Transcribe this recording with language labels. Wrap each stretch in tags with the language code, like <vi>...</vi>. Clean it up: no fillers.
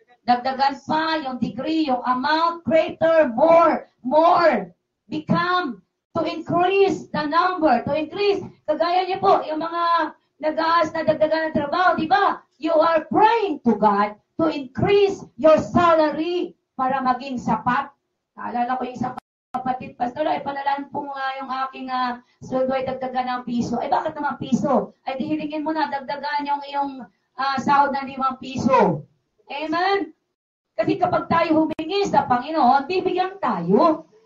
<tl>Dagdagan pa yung</tl> <en>degree, yung amount, greater, more, become, to increase the number, to increase.</en> <tl>Kagaya niyo po, yung mga nag-aas na dagdagan ng trabaho, di ba?</tl> <en>You are praying to God to increase your salary</en> <tl>para maging sapat. Naalala ko yung isang kapatid, Pastor, ay panalan po nga yung aking sweldo ay dagdagan ng piso. Ay bakit naman piso? Ay dihilingin mo na, dagdagan yung iyong sahod na 5 piso. Amen? Kasi kapag tayo humingi sa Panginoon, bibigyan tayo.</tl>